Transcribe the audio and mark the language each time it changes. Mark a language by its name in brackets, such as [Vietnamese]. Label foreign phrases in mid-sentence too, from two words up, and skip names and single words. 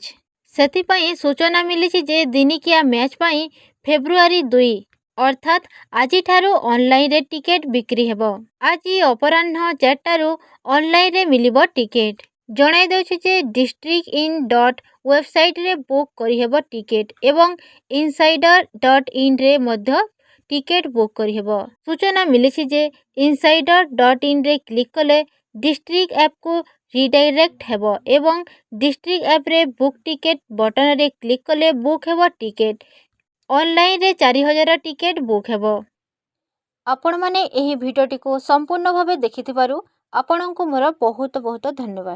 [Odia] ସେଥିପାଇଁ ସୂଚନା ମିଳିଛି ଯେ ଦିନିକିଆ ମ୍ୟାଚ୍ ପାଇଁ ଫେବୃଆରୀ 2 ଅର୍ଥାତ୍ ଆଜିଠାରୁ ଅନଲାଇନରେ ଟିକେଟ ବିକ୍ରି ହେବ। ଆଜି ଅପରାହ୍ନ 4ଟାରୁ ଅନଲାଇନରେ ମିଳିବ ଟିକେଟ। ଜଣାଇ ଦେଉଛି ଯେ districtin.ୱେବସାଇଟରେ ବୁକ୍ କରିହେବ ଟିକେଟ ଏବଂ insider.inରେ ମଧ୍ୟ ଟିକେଟ ବୁକ୍ କରିହେବ। ସୂଚନା ମିଳିଛି ଯେ insider.inରେ କ୍ଲିକ୍ କଲେ ଡିଷ୍ଟ୍ରିକ୍ଟ ଆପ୍କୁ ରିଡାଇରେକ୍ଟ ହେବ ଏବଂ ଡିଷ୍ଟ୍ରିକ୍ଟ ଆପ୍ରେ [English] book ticket [Odia] ବଟନରେ କ୍ଲିକ୍ କଲେ ବୁକ୍ ହେବ ଟିକେଟ। ଅନଲାଇନରେ 4000 ଟିକେଟ ବୁକ୍ ହେବ। ଆପଣମାନେ ଏହି ଭିଡ଼ିଓଟିକୁ ସମ୍ପୂର୍ଣ୍ଣ ଭାବେ ଦେଖିଥିବାରୁ ଆପଣଙ୍କୁ ମୋର ବହୁତ ବହୁତ ଧନ୍ୟବାଦ।